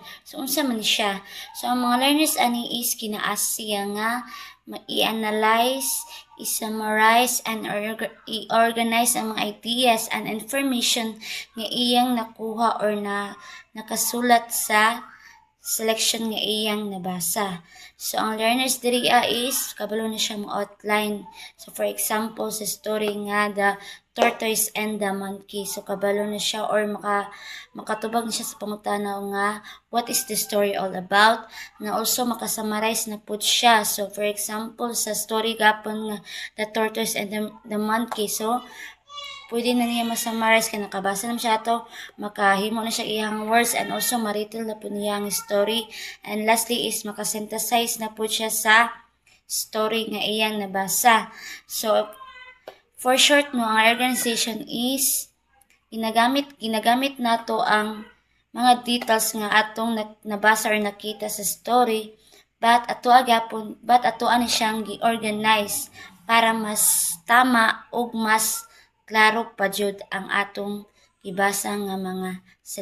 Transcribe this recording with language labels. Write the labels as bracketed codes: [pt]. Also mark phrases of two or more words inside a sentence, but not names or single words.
[ceb] So, unsa man siya? So, ang mga learners ani is kinaas siya nga i-analyze, [en] i-summarize, and i-organize [ceb] ang mga [en] ideas and information [ceb] nga iyang nakuha or nakasulat sa selection nga iyang nabasa. So, ang learners diri is, kabalo na siya mo outline. So, [en] for example, [ceb] sa story nga, The Tortoise and the Monkey. So, kabalo na siya or makatubag na siya sa pangutanaw nga, [en] what is the story all about? [ceb] Na also, makasummarize na po siya. [en] So, for example, [ceb] sa story gapon nga, The Tortoise and the Monkey. So, pwede na niya masummarize kaya nakabasa na siya to, makahimo na siya iyang words [en] and also [ceb] maritil na po niyang story. [en] And lastly [ceb] is makasynthesize na po siya sa story nga iyang nabasa. So, [en] for short [ceb] no, ang organization is ginagamit nato ang mga details nga atong nabasa or nakita sa story but ato ani siyang gi-organize para mas tama ug mas klaro pa jud ang atong ibasa nga mga selection.